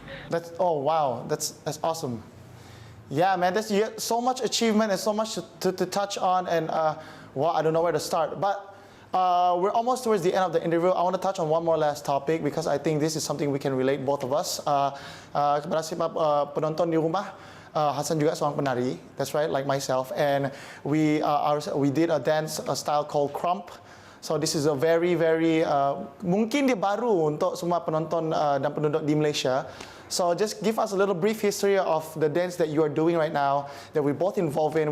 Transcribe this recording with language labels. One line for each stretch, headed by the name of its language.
English: That's awesome. Yeah, man, there's so much achievement and so much to touch on, and I don't know where to start. But we're almost towards the end of the interview. I want to touch on one more last topic because I think this is something we can relate both of us.
Malay: Kepada siapa penonton di rumah, Hassan juga seorang penari.
English: That's right, like myself, and we did a dance style called Crump. So this is a very
Malay: mungkin dia baru untuk semua penonton dan penduduk di Malaysia.
English: So just give us a little brief history of the dance that you are doing right now that we're both involved in.